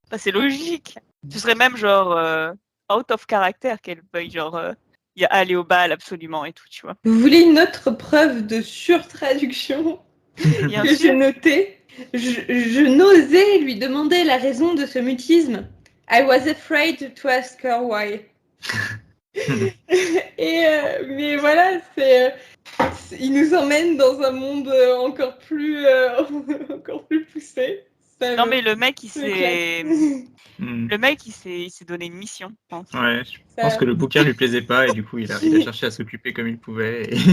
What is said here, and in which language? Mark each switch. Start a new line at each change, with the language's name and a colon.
French: Bah, c'est logique. Ce serait même genre out of character qu'elle veuille genre aller au bal absolument et tout, tu vois. Vous voulez une autre preuve de surtraduction Bien que j'ai sûr. notée? Je n'osais lui demander la raison de ce mutisme.
English: I was afraid to ask her why.
French: Mais voilà, il nous emmène dans un monde encore plus poussé. Non mais le mec il s'est Hmm. il s'est donné une mission, je pense. Ouais, je pense que le bouquin lui plaisait pas et du coup il a cherché à s'occuper comme il pouvait.